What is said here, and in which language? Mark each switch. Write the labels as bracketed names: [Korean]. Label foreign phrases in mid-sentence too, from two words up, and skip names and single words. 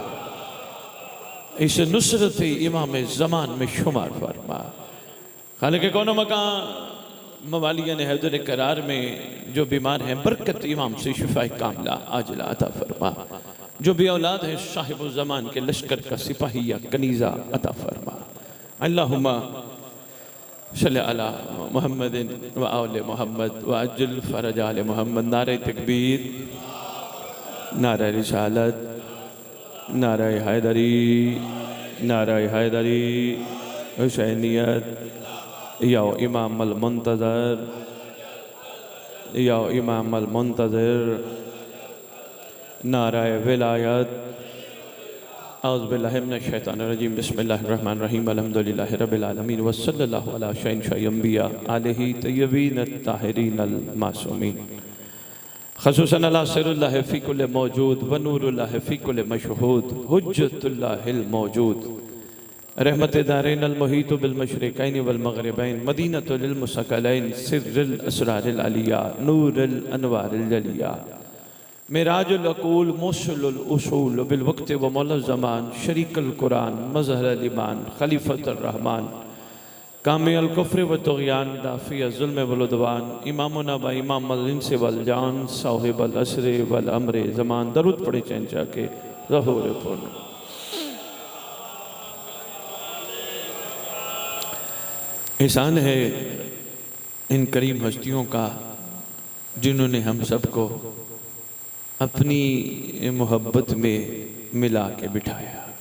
[Urdu] اسے نصرت امام زمان میں شمار فرما. خالق کونو مکاں موالیا نے حیدر کرار میں جو بیمار ہیں برکت امام سے شفا کاملہ عاجلہ عطا فرما. جو بھی اولاد ہے صاحب زمان کے لشکر کا سپاہی یا کنیزہ عطا فرما. [Arabic] اللهم صل على محمد وآل محمد وعجل فرج آل محمد. [Urdu] نعرۂ تکبیر، نعرۂ رسالت، نعرۂ حیدری، نعرۂ حیدری، حسینیت, [Arabic] يا إمام المنتظر, يا إمام المنتظر, [Urdu] نعرۂ ولایت. [Arabic] أعوذ بالله من الشيطان الرجيم. بسم الله الرحمن الرحيم. الحمد لله رب العالمين وصلى الله على شهنشاه الأنبياء آله الطيبين الطاهرين المعصومين. خصوصاً على سر الله في كل موجود ونور الله في كل مشهود حجة الله الموجود رحمة الدارين ال محيط بالمشرقين والمغربين مدينة المثقلين سر الأسرار العلية نور الأنوار الجلية معراج العقول مسلل الأصول بالوقت ومولى الزمان شريك القرآن مظهر الإيمان خليفة الرحمن كامل الكفر والطغيان دافع الظلم والعدوان إمامنا وإمام الإنس والجان صاحب العصر والأمر الزمان. [Urdu] درود پڑھے چنچا کے ظہور پورن۔ احسان ہے ان کریم ہستیوں کا جنہوں نے ہم سب کو اپنی محبت میں ملا کے بٹھایا.